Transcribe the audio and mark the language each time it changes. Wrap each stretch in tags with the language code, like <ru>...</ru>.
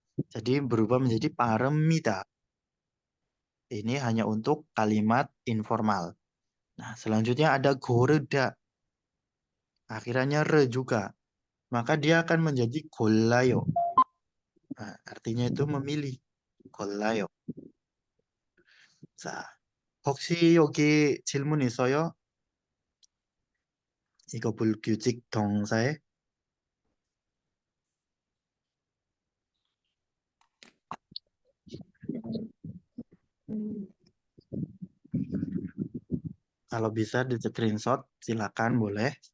<id>Jadi berubah menjadi paremida. Ini hanya untuk kalimat informal. Nah, selanjutnya ada goreda. Akhirannya re juga. Maka dia akan menjadi golayo. Nah, artinya itu memilih. golayo.</id> <ko>자, 혹시 여기 질문 있어요? 이거 불규칙 동사에</ko> <id>kalau bisa di screenshot silakan boleh.</id>